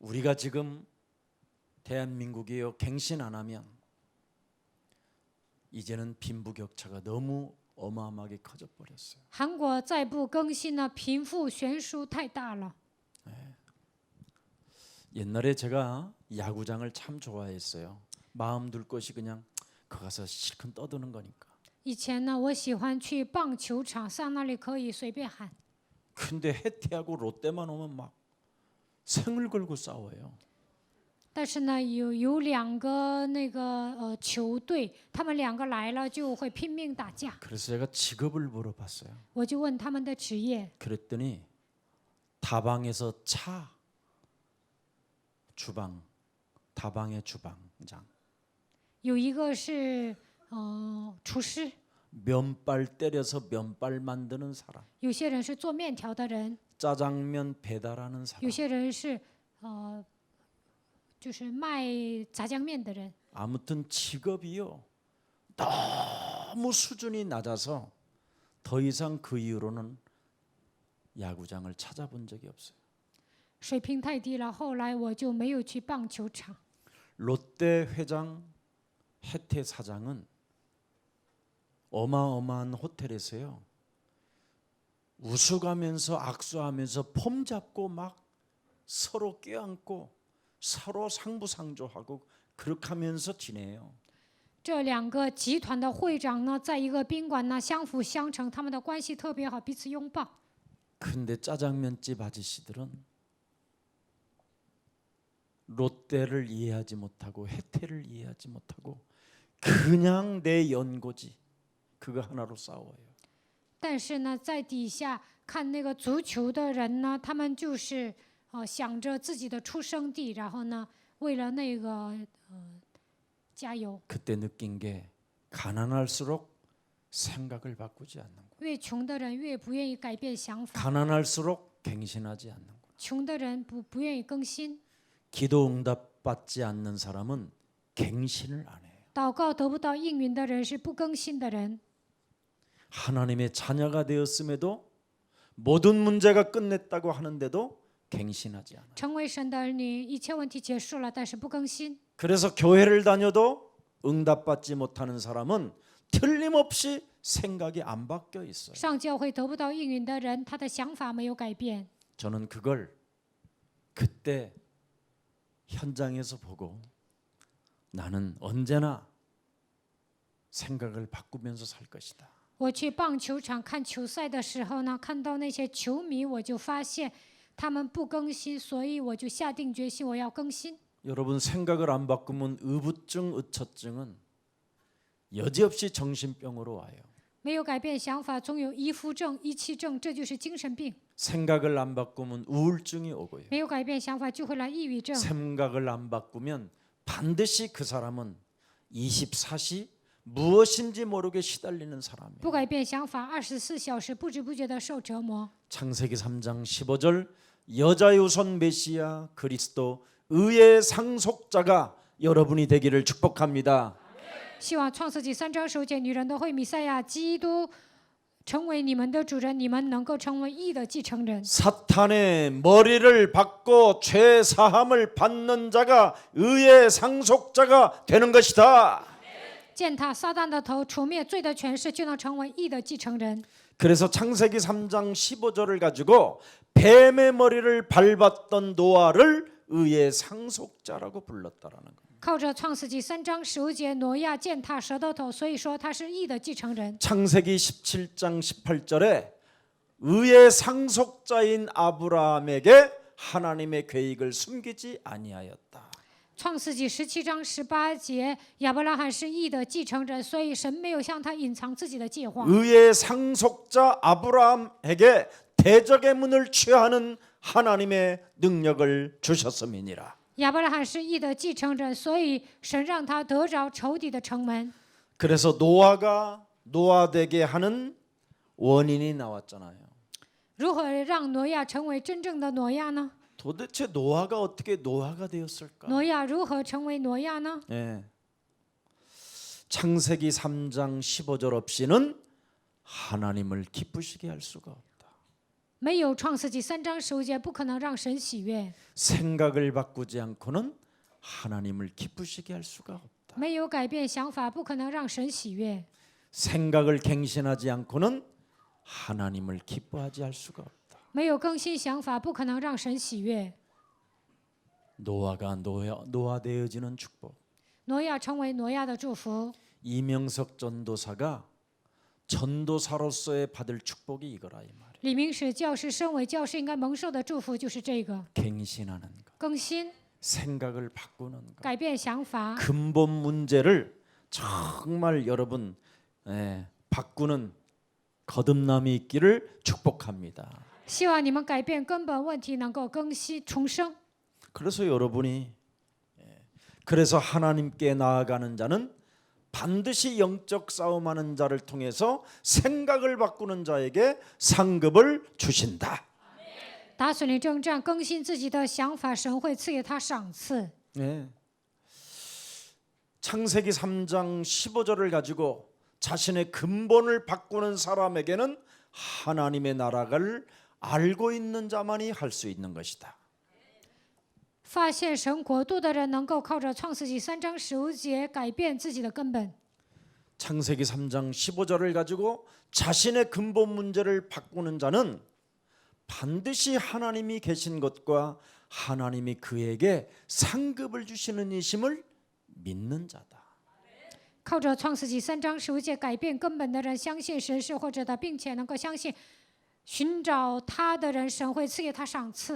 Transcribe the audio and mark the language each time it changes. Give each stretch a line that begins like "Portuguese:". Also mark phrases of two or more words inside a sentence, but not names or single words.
Korean: 우리가 지금 대한민국이요 갱신 안 하면 이제는 빈부격차가 너무 어마어마하게 커져 버렸어요.
Chinese: 韩国再不更新呢，贫富悬殊太大了。
Korean: 옛날에 제가 야구장을 참 좋아했어요. 마음 둘 곳이 그냥 거 가서 실컷 떠드는 거니까.
Chinese: 以前呢，我喜欢去棒球场，上那里可以随便喊。
Korean: 근데 해태하고 롯데만 오면 막 생을 걸고 싸워요.
Chinese: 但是呢，有两个那个球队，他们两个来了就会拼命打架。
Korean: 그래서 제가 직업을 물어봤어요.
Chinese: 我就问他们的职业，
Korean: 그랬더니 다방에서 차, 주방, 다방의 주방장,
Chinese: 有一个是厨师，
Korean: 면발 때려서 면발 만드는 사람,
Chinese: 有些人是做面条的人，
Korean: 짜장면 배달하는
Chinese: 有
Korean: 사람.
Chinese: 些人是就是卖炸酱面的人。
Korean: 아무튼 직업이요 너무 수준이 낮아서 더 이상 그 이후로는 야구장을 찾아본 적이 없어요.
Chinese: 水平太低了，后来我就没有去棒球场。
Korean: 롯데 회장 해태 사장은 어마어마한 호텔에서요 웃어가면서 악수하면서 폼 잡고 막 서로 껴안고 서로 상부상조하고 그렇게 하면서 지내요.
Chinese: 这两个集团的会长呢，在一个宾馆呢相辅相成，他们的关系特别好，彼此拥抱。
Korean: 근데 짜장면집 아저씨들은 롯데를 이해하지 못하고 해태를 이해하지 못하고 그냥 내 연고지 그거 하나로 싸워요.
Chinese: 但是呢，在底下看那个足球的人呢，他们就是想着自己的出生地，然后呢，为了那个加油。
Korean: 그때 느낀 게 가난할수록 생각을 바꾸지 않는 거.
Chinese: 越穷的人越不愿意改变想法，
Korean: 가난할수록 갱신하지 않는 거.
Chinese: 穷的人不愿意更新。
Korean: 기도 응답 받지 않는 사람은 갱신을 안 해요.
Chinese: 祷告得不到应允的人是不更新的人。
Korean: 하나님의 자녀가 되었음에도 모든 문제가 끝냈다고 하는데도 갱신하지 않아요.
Chinese: 成为神的儿女，一切问题结束了，但是不更新。
Korean: 그래서 교회를 다녀도 응답받지 못하는 사람은 틀림없이 생각이 안 바뀌어 있어요.
Chinese: 上教会得不到应允的人，他的想法没有改变。
Korean: 저는 그걸 그때 현장에서 보고 나는 언제나 생각을 바꾸면서 살 것이다.
Chinese: 我去棒球场看球赛的时候呢，看到那些球迷，我就发现他们不更新，所以我就下定决心我要更新。
Korean: 여러분 생각을 안 바꾸면 의부증, 의처증은 여지없이 정신병으로 와요.
Chinese: 没有改变想法，总有依附症、依气症，这就是精神病。
Korean: 생각을 안 바꾸면 우울증이 오고요.
Chinese: 没有改变想法，就会来抑郁症。
Korean: 생각을 안 바꾸면 반드시 그 사람은 24시 무엇인지 모르게 시달리는 사람이에요.
Chinese: 不改变想法，24小时不知不觉的受折磨。
Korean: 창세기 3장 15절 여자의 우선 메시아 그리스도 의의 상속자가 여러분이 되기를 축복합니다.
Chinese: 希望创世纪3章9节，女人都会弥赛亚基督成为你们的主人，你们能够成为义的继承人。
Korean: 사탄의 머리를 받고 죄 사함을 받는 자가 의의 상속자가 되는 것이다.
Chinese: 践踏撒旦的头，除灭罪的权势，就能成为义的继承人。
Korean: 그래서 창세기 3장 15절을 가지고 뱀의 머리를 밟았던 노아를 의의 상속자라고 불렀다라는 거예요.
Chinese: 靠着创世纪3章15节，挪亚践踏蛇的头，所以说他是义的继承人。
Korean: 창세기 17장 18절에 의의 상속자인 아브라함에게 하나님의 계획을 숨기지 아니하였다.
Chinese: 创世纪17章18节，亚伯拉罕是义的继承人，所以神没有向他隐藏自己的计划。
Korean: 의의 상속자 아브라함에게 대적의 문을 취하는 하나님의 능력을 주셨음이니라.
Chinese: 亚伯拉罕是义的继承人，所以神让他得着仇敌的城门。
Korean: 그래서 노아가 노아되게 하는 원인이 나왔잖아요.
Chinese: 如何让挪亚成为真正的挪亚呢？
Korean: 도대체 노아가 어떻게 노아가 되었을까?
Chinese: 挪亚如何成为挪亚呢？
Korean: 예. 창세기 3장 15절 없이는 하나님을 기쁘시게 할 수가 없다.
Chinese: 没有创世纪3章15节，不可能让神喜悦。
Korean: 생각을 바꾸지 않고는 하나님을 기쁘시게 할 수가 없다.
Chinese: 没有改变想法，不可能让神喜悦。
Korean: 생각을 갱신하지 않고는 하나님을 기뻐하지 할 수가 없다.
Chinese: 没有更新想法，不可能让神喜悦。
Korean: 노아가 노아되어지는 축복.
Chinese: 挪亚成为挪亚的祝福，
Korean: 이명석 전도사가 전도사로서의 받을 축복이 이거라 이 말이야.
Chinese: 李明史教师身为教师应该蒙受的祝福就是这个
Korean: 갱신하는 것,
Chinese: 更新、
Korean: 생각을 바꾸는 것.
Chinese: 改变想法。
Korean: 근본 문제를 정말 여러분 바꾸는 거듭남이 있기를 축복합니다.
Chinese: 希望你们改变根本问题，能够更新重生。
Korean: 그래서 여러분이 그래서 하나님께 나아가는 자는 반드시 영적 싸움하는 자를 통해서 생각을 바꾸는 자에게 상급을 주신다.
Chinese: 打属灵征战，更新自己的想法，神会赐给他赏赐。
Korean: 네. 창세기 3장 15절을 가지고 자신의 근본을 바꾸는 사람에게는 하나님의 나라를 알고 있는 자만이 할 수 있는 것이다.
Chinese: 发现神国度的人，能够靠着创世纪3章15节改变自己的根本。
Korean: 창세기 3장 15절을 가지고 자신의 근본 문제를 바꾸는 자는 반드시 하나님이 계신 것과 하나님이 그에게 상급을 주시는 이심을 믿는 자다.
Chinese: 靠着创世纪3章15节改变根本的人，相信神是活着的，并且能够相信寻找他的人，神会赐给他赏赐。